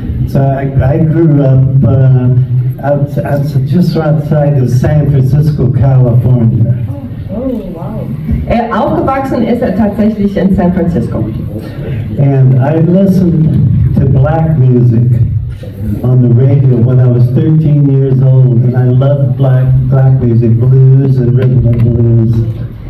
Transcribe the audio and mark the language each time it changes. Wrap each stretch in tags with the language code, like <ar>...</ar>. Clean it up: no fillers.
<en>So I grew up just outside of San Francisco, California. Oh, wow.</en> <de>Aufgewachsen ist tatsächlich in San Francisco.</de> <en>And I listened to black music on the radio when I was 13 years old, and I loved black music, blues and rhythm and blues.</en>